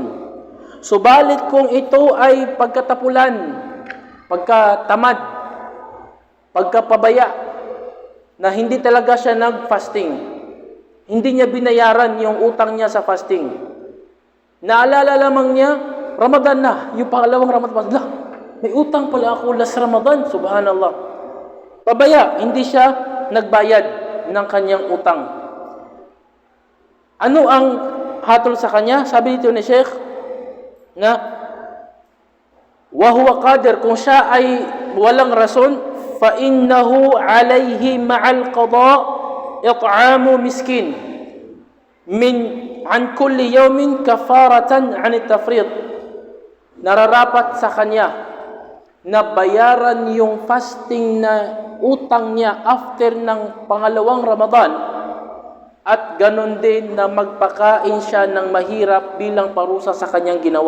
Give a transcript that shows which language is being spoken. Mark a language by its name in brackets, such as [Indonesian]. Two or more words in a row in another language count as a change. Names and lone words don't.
[Filipino] Subalit kung ito ay pagkatapulan, pagkatamad, pagkapabaya, na hindi talaga siya nag-fasting, hindi niya binayaran yung utang niya sa fasting, naalala lamang niya, Ramadan na, yung pangalawang Ramadan, may utang pala ako last Ramadan, subhanallah. Pabaya, hindi siya nagbayad ng kanyang utang. Ano ang hatol sa kanya? Sabi dito ni Sheikh na [Arabic] وهو قادر, [Filipino] kung siya ay walang rason, [Arabic] فإنه عليه مع القضاء إطعام مسكين عن كل يوم كفارة عن التفريط. [Filipino] Nararapat sa kanya na bayaran yung fasting na utang niya after ng pangalawang Ramadan at ganon din na magpakain siya ng mahirap bilang parusa sa kanyang ginawa.